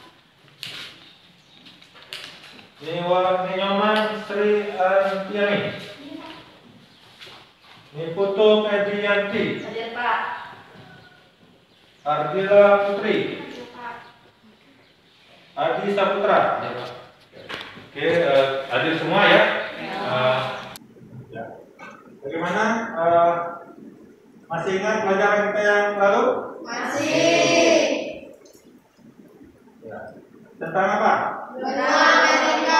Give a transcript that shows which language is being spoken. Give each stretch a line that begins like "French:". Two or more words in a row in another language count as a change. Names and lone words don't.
Indonesian: Ninyoman Sri Antiani. Niputu Medianti. Hadir, Pak. Ardila Putri. Hadir, Pak. Adi Saputra. Oke, hadir semua ya. Ya. Bagaimana? Masih ingat pelajaran kita yang lalu? Masih. Ya. Tentang apa? Benua Amerika.